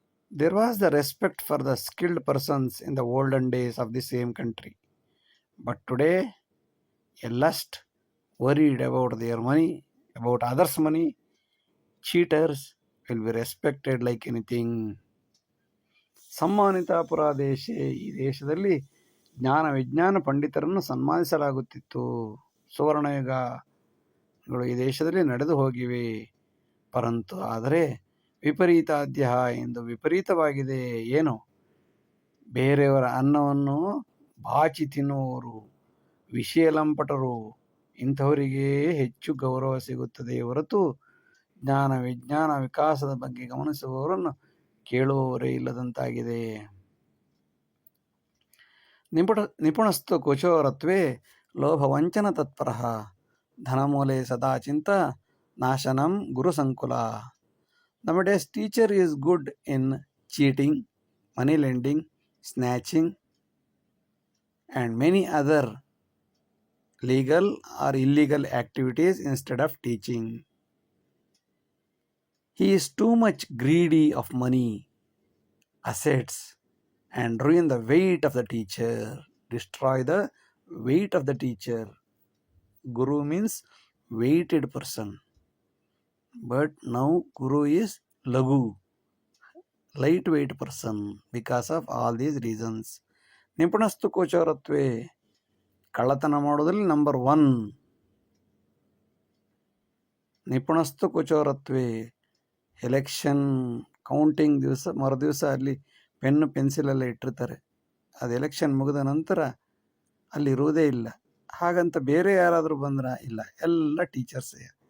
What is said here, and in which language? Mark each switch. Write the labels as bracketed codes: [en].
[en] There was the respect for the skilled persons in the olden days of the same country. But today, a lust, worried about their money, about others' money, cheaters will be respected like anything. [kn] ಸಮ್ಮಾನಿತಾಪುರ ದೇಶ, ಈ ದೇಶದಲ್ಲಿ ಜ್ಞಾನ ವಿಜ್ಞಾನ ಪಂಡಿತರನ್ನು ಸನ್ಮಾನಿಸಲಾಗುತ್ತಿತ್ತು. ಸುವರ್ಣಯುಗಗಳು ಈ ದೇಶದಲ್ಲಿ ನಡೆದು ಹೋಗಿವೆ. ಪರಂತು ಆದರೆ ವಿಪರೀತಾದ್ಯ ಎಂದು ವಿಪರೀತವಾಗಿದೆ. ಏನು? ಬೇರೆಯವರ ಅನ್ನವನ್ನು ಬಾಚಿ ತಿನ್ನುವವರು, ವಿಷಯ ಲಂಪಟರು, ಇಂಥವರಿಗೆ ಹೆಚ್ಚು ಗೌರವ ಸಿಗುತ್ತದೆ ಹೊರತು ಜ್ಞಾನ ವಿಜ್ಞಾನ ವಿಕಾಸದ ಬಗ್ಗೆ ಗಮನಿಸುವವರನ್ನು ಕೇಳುವವರೇ ಇಲ್ಲದಂತಾಗಿದೆ. [sa] ನಿಪುಣಸ್ತು ಕುಚೋರತ್ವೇ ಲೋಭವಂಚನ ತತ್ಪರ ಧನಮೂಲೆ ಸದಾ ಚಿಂತ ನಾಶನಂ ಗುರುಸಂಕುಲ. [en] Nowadays, teacher is good in cheating, money lending, snatching, and many other legal or illegal activities instead of teaching. He is too much greedy of money, assets, and ruin the weight of the teacher, destroy the weight of the teacher. Guru means weighted person. But now Guru is Lagu, lightweight person, because of all these reasons. [sa] ನಿಪುಣಸ್ತು ಕೋಚರತ್ವೇ, [kn] ಕಳ್ಳತನ ಮಾಡೋದ್ರಲ್ಲಿ number 1. [sa] ನಿಪುಣಸ್ತು ಕೋಚರತ್ವೇ, [kn] election counting ದಿವಸ ಮರುದಿವಸ ಅಲ್ಲಿ pen ಪೆನ್ಸಿಲೆಲ್ಲ ಇಟ್ಟಿರ್ತಾರೆ. ಅದು election ಮುಗಿದ ನಂತರ ಅಲ್ಲಿ ಇರುವುದೇ ಇಲ್ಲ. ಹಾಗಂತ ಬೇರೆ ಯಾರಾದರೂ ಬಂದ್ರ ಇಲ್ಲ, ಎಲ್ಲ ಟೀಚರ್ಸೇ.